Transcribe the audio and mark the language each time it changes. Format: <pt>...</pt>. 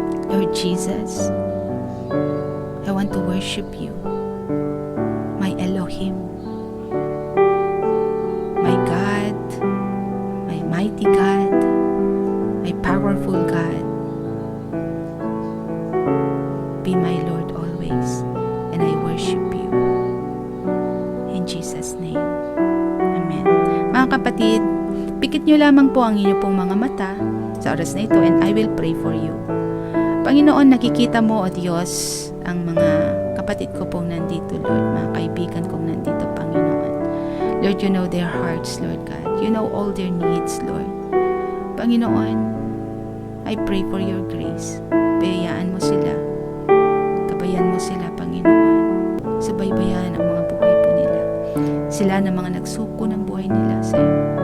<en>Lord Jesus, I want to worship you, my Elohim, my God, my mighty God, my powerful God. Be my Lord always, and I worship you. In Jesus' name. Amen.</en> <tl>Mga kapatid, pikit nyo lamang po ang inyo pong mga mata sa oras na ito</tl> <en>and I will pray for you.</en> <tl>Panginoon, nakikita mo, O Diyos, ang mga kapatid ko pong nandito, Lord, mga kaibigan kong nandito, Panginoon.</tl> <en>Lord, you know their hearts, Lord God. You know all their needs, Lord. Panginoon, I pray for your grace.</en> <tl>Bayaan mo sila. Gabayan mo sila, Panginoon. Subaybayan ang mga buhay po nila. Sila na mga nagsuko ng buhay nila sa iyo.</tl>